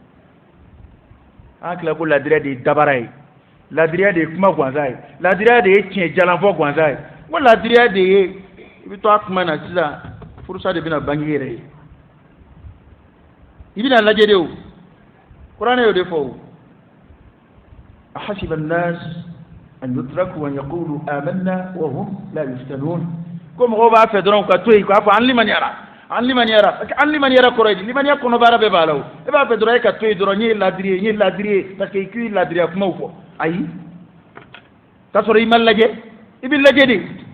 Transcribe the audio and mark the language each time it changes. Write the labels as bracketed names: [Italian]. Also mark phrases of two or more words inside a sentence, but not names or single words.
[Bambara] an tila ko ladiriya de ye dabara ye ladiriya de ye kuma gansan ye ladiriya de ye tiɲɛ jalanfɔ gansan ye ko ladiriya de ye i bɛ to a kuma na sisan furusa de bɛna bange yɛrɛ ye i bɛna lajɛ de o kuranɛ y'o de fɔ o [Arabic] أحسب الناس أن يتركوا أن يقولوا آمنا وهم لا يفتنون [Bambara] ko mɔgɔw b'a fɛ dɔrɔn ka to yen k'a fɔ an limaniyara kɔrɔ ye di limaniya kɔnɔ baara bɛɛ b'a la o e b'a fɛ dɔrɔn e ka to yen dɔrɔn n ye ladiri ye [French] parce que [Bambara] i k'i ladiriya kumaw fɔ ayi k'a sɔrɔ i ma lajɛ i bɛ lajɛ de